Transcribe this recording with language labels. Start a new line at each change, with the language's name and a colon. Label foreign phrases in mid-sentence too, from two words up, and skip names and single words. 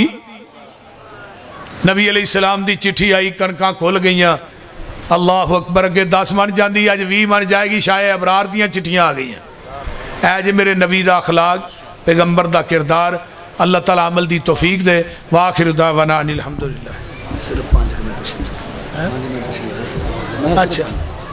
Punjabi: نبی علیہ السلام دی چٹھی آئی، کنکاں کھل گئیاں.
Arabic: اللہ اکبر,
Punjabi: اگے 10 من جاتی، اج 20 من جائے گی، شاید ابرار دیاں چٹھیاں آ گئی. اے میرے نبی دا اخلاق، پیغمبر دا کردار. اللہ تعالیٰ عمل دی توفیق دے.
Arabic: وآخر دعوانا أن الحمد لله.
Urdu: صرف 5 منٹ۔ اچھا